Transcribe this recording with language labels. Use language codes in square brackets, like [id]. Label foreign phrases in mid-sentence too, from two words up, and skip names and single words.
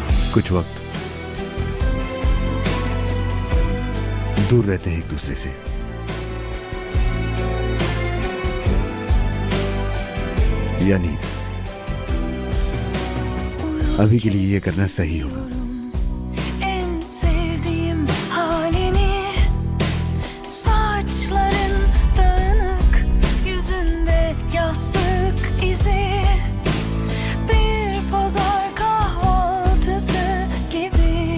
[hi] कुछ वक्त दूर रहते हैं एक दूसरे से, यानी अभी के लिए ये करना सही होगा। [tr] En sevdiğim halini, saçların dağınık, yüzünde yastık izi, bir pazar kahvaltısı gibi.